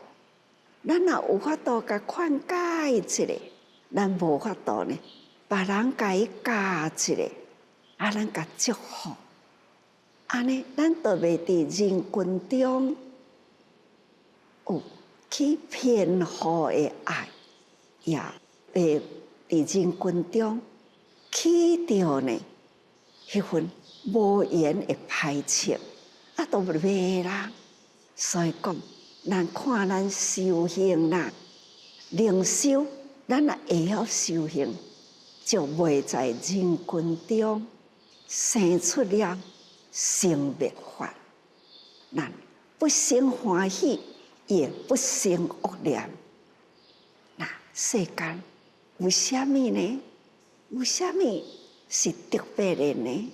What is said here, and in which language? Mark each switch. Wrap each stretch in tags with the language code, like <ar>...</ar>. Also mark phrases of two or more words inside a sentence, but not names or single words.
<nan>咱若有法度甲劝解一下，咱无法度呢，别人甲伊教一下，啊，咱甲祝福，安尼咱就袂伫人群中有去偏好的爱，也袂伫人群中起着呢迄份无言的排斥，啊，都袂啦。所以讲，咱看咱修行啦，灵修，咱若会晓修行，就袂在人群中生出了生灭法。咱不生欢喜，也不生恶念。那世间有啥物呢？有啥物是特别的呢？</nan>